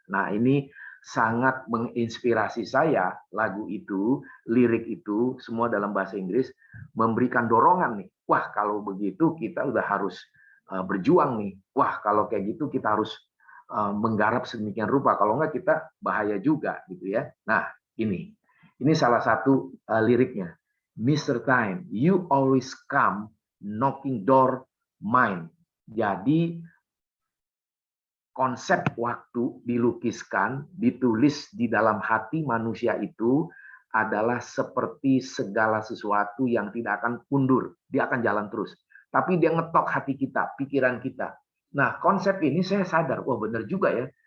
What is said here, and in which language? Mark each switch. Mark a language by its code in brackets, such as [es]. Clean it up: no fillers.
[id] Nah, ini sangat menginspirasi saya, lagu itu, lirik itu, semua dalam bahasa Inggris, memberikan dorongan nih. Wah, kalau begitu kita udah harus berjuang nih. Wah, kalau kayak gitu kita harus menggarap sedemikian rupa, kalau enggak kita bahaya juga gitu ya. Nah, ini salah satu liriknya. [en] Mr. Time, you always come knocking door mine. [id] Jadi konsep waktu dilukiskan, ditulis di dalam hati manusia itu adalah seperti segala sesuatu yang tidak akan mundur, dia akan jalan terus. Tapi dia ngetok hati kita, pikiran kita. Nah, konsep ini saya sadar, wah benar juga ya.